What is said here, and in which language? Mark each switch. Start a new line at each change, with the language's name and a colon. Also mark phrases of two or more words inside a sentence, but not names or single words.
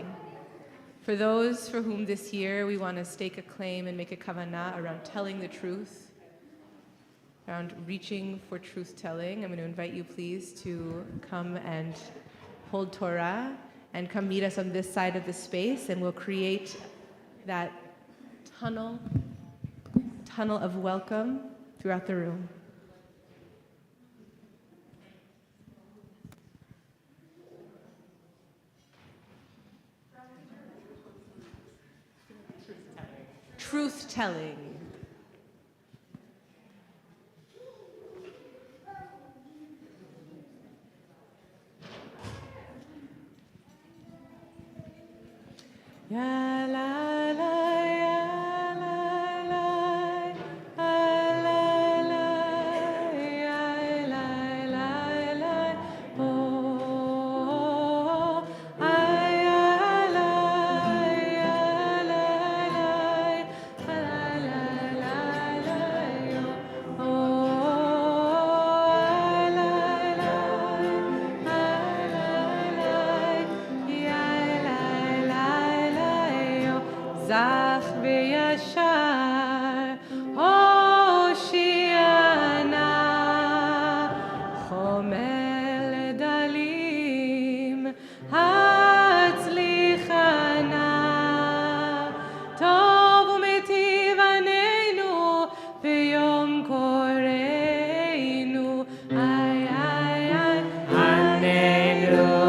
English: For those for whom this year we want to stake a claim and make a kavanah around telling the truth, around reaching for truth-telling, I'm going to invite you please to come and hold Torah and come meet us on this side of the space, and we'll create that tunnel of welcome throughout the room. Truth-telling. Ya la la ya la la la la la ya la la la oh ay ya la ya la la la la la yo oh la la la ya la
Hebrew: זך וישר הושיענא חומל דלים הצליחנא טוב ומטיב עננו ביום קראנו אי אי אי עננו